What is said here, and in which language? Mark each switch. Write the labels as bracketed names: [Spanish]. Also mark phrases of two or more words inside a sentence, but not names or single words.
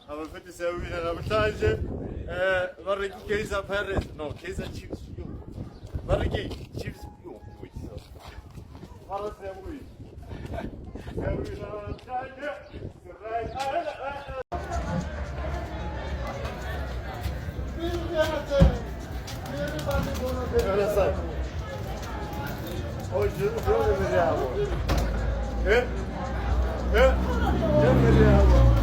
[Zulu] futhi siyawina namhlanje. Mariki Kaizer Paris, no, Kaizer Chiefs. Mariki Chiefs. Para siyawina. Siyawina namhlanje. [Portuguese] Olha só. Hoje eu vou beber água. Eu beber água.